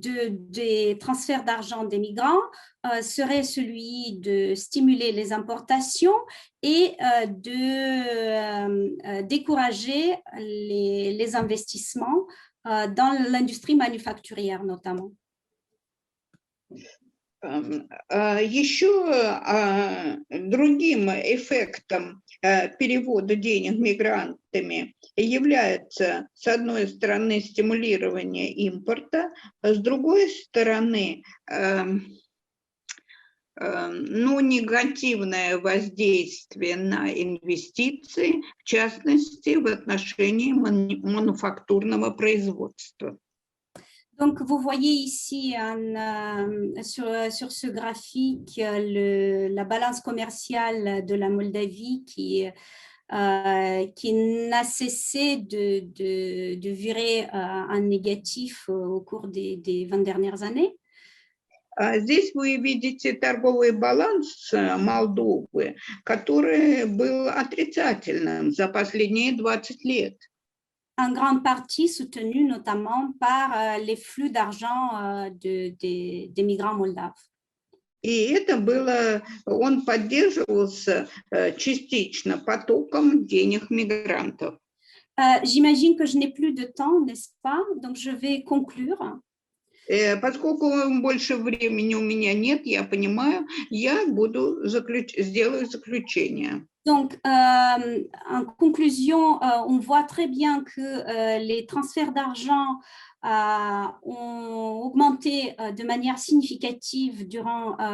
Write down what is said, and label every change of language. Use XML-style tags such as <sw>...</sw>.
<fr>des transferts d'argent des migrants serait celui de stimuler les importations et de décourager les investissements dans l'industrie manufacturière notamment.</fr> <ru>Еще другим эффектом перевода денег мигрантами является, с одной стороны, стимулирование импорта, с другой стороны, ну, негативное воздействие на инвестиции, в частности, в отношении мануфактурного производства.</ru> <fr>Donc, vous voyez ici sur ce graphique la balance commerciale de la Moldavie qui n'a cessé de virer en négatif au cours des 20 dernières années.</fr> <ru>Здесь вы видите торговый баланс Молдовы, который был отрицательным за последние 20 лет.</ru> <fr>En grande partie soutenu notamment par les flux d'argent des migrants moldaves.</fr> <ru>И это было, он поддерживался частично потоком денег мигрантов.</ru> <fr>J'imagine que je n'ai plus de temps, n'est-ce pas? Donc, je vais conclure.</fr> <ru>Поскольку больше времени у меня нет, я понимаю, я сделаю заключение.</ru> <fr>Donc, en conclusion, on voit très bien que les transferts d'argent ont augmenté de manière significative durant</fr>